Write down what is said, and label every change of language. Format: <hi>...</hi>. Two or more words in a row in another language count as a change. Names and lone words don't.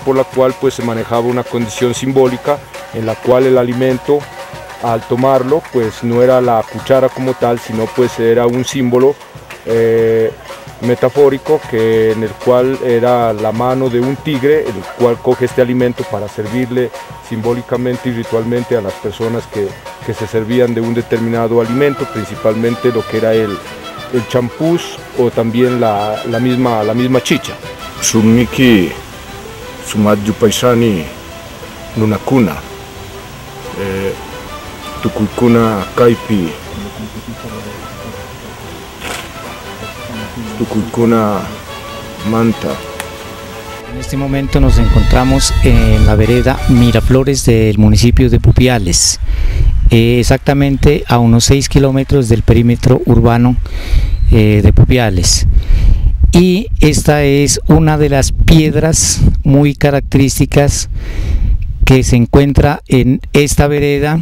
<es>por la cual pues se manejaba una condición simbólica en la cual el alimento al tomarlo pues no era la cuchara como tal, sino pues era un símbolo metafórico en el cual era la mano de un tigre, el cual coge este alimento para servirle simbólicamente y ritualmente a las personas que se servían de un determinado alimento, principalmente lo que era el champús o también la misma chicha.</es> <qu>Sumiki sumadju paisani nunakuna tukuykuna kaypi tukuykuna manta.</qu> <es>En este momento nos encontramos en la vereda Miraflores del municipio de Pupiales, exactamente a unos 6 kilómetros del perímetro urbano de Pupiales. Y esta es una de las piedras muy características que se encuentra en esta vereda.</es>